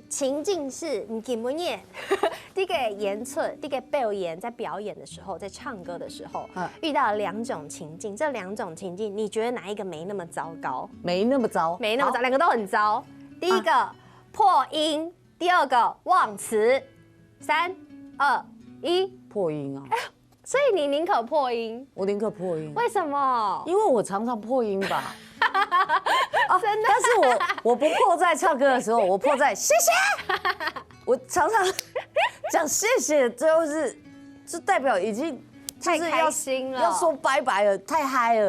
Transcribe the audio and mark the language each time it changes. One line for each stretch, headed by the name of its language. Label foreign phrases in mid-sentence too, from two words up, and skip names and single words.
Chinese: 情境是你根本也，這個演出，這個表演，在表演的時候，在唱歌的時候，遇到了2種情境，這2種情境，你覺得哪一個沒那麼糟糕？沒那麼糟，沒那麼糟，兩個都很糟。第一個破音，第二個忘詞。3、2、1，破音啊！所以你寧可破音？我寧可破音。為什麼？因為我常常破音吧。真的。但是我不破在唱歌的時候，我破在謝謝。我常常講謝謝，就代表已經太開心了，要說拜拜了，太嗨了。